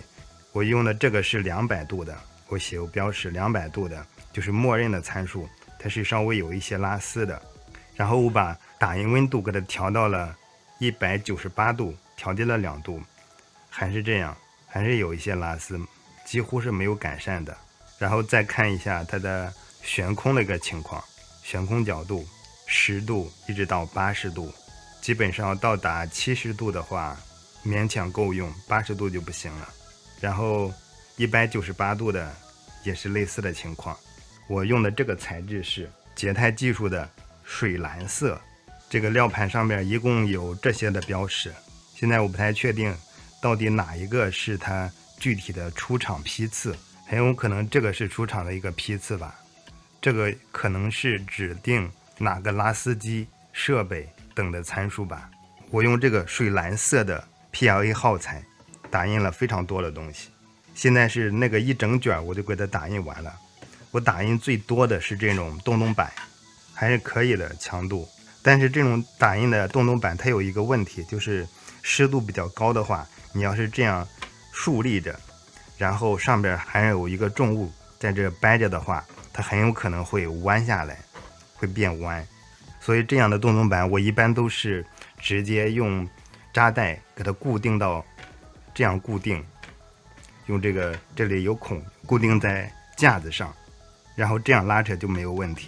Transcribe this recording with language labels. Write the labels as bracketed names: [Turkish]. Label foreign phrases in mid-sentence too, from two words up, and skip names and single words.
[Chinese] 我用的這個是200度的，我寫有標識200度的，就是默認的參數，它是稍微有一些拉絲的。然後我把打印溫度給它調到了198度，調低了2度，還是這樣，還是有一些拉絲，幾乎是沒有改善的。然後再看一下它的懸空的一個情況，懸空角度10度一直到80度，基本上到達70度的話勉強夠用，80度就不行了。然後198度的也是類似的情況。我用的這個材質是捷泰技術的水藍色，這個料盤上面一共有這些的標識，現在我不太確定到底哪一個是它具體的出廠批次，很有可能這個是出廠的一個批次吧，這個可能是指定哪個拉絲機設備等的參數吧。我用這個水藍色的 PLA 耗材打印了非常多的東西，現在是那個一整卷我就给它打印完了。我打印最多的是这种洞洞板，還是可以的強度，但是這種打印的洞洞板它有一個問題，就是濕度比較高的話，你要是這樣豎立着，然後上邊還有一個重物在這掰着的話，它很有可能會彎下來，會變彎。所以這樣的洞洞板我一般都是直接用扎帶給它固定到這樣固定，用這個這裡有孔固定在架子上，然後這樣拉扯就沒有問題。